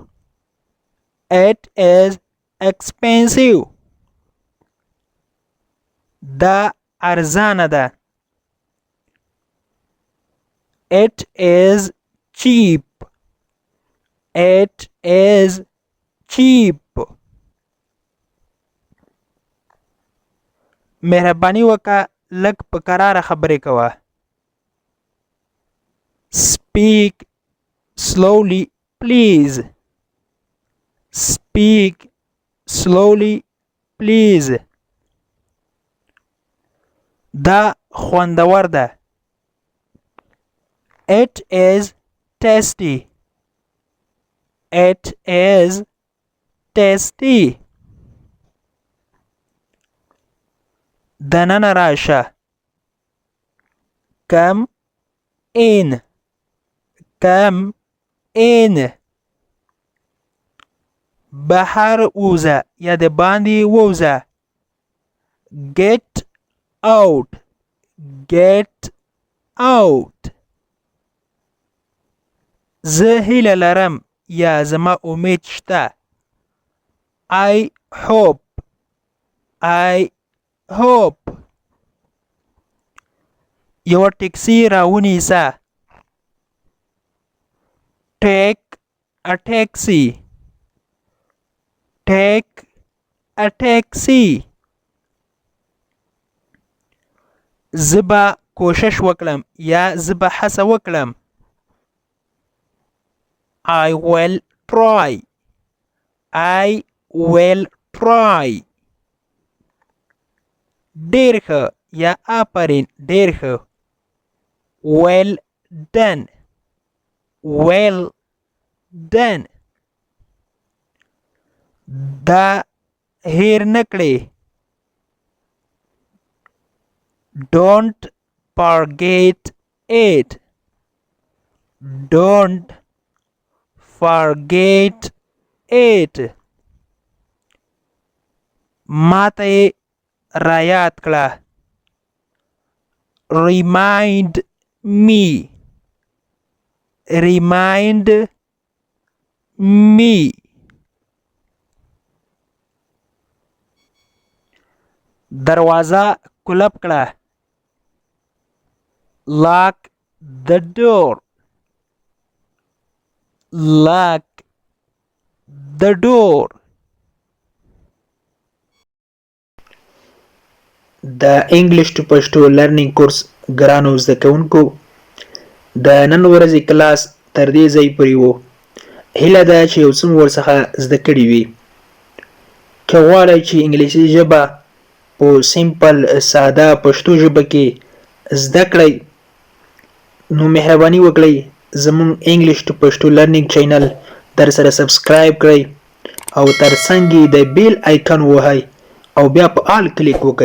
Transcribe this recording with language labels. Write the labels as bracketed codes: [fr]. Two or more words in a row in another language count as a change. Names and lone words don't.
[en] It is expensive. [ps] دا ارزانه ده. [en] It is cheap. It is cheap. [ps] مهرباني وکړه لږ په کراره خبرې کوه. [en] Speak slowly please. Speak slowly please. [ps] دا خوندور ده. [en] It is tasty. It is tasty. [ps] دننه راشه. [en] Come in. Come in. [ps] بهر ووځه یا د باندې ووځه. [en] Get out. Get out. [ps] زه هیله لرم یا زما امید شته. [en] I hope. I hope. [ps] یوه ټکسي راونیسه. [en] Take a taxi. Take a taxi. [ps] زه به کوشش وکړم یا زه به هڅه وکړم. [en] I will try. I will try. [ps] ډېر ښه یا آفرین ډېر ښه. [en] Well done. Well done. [ps] دا هیر نه کړې. [en] Don't forget it. Don't forget it. [ps] ماته یې رایاد کړه. [en] Remind me. Remind me. [ps] دروازه کلپ کړه. [en] Lock the door. Lock the door. [ps] د [en] English to Pashto learning course [ps] ګرانو زده کوونکو د نن ورځې کلاس تر دې ځای پورې و. هیله ده چې یو څه مو ورڅخه زده کړي وي. که غواړئ چې انګلیسي ژبه په سیمپل ساده پښتو ژبه کې زده کړئ نو مهرباني وکړئ زموږ [en] English to Pashto learning channel [ps] در سره سبسکرایب کړئ او تر څنګ یې د [en] bell icon [ps] ووهئ او بیا په آل کلیک وکړئ.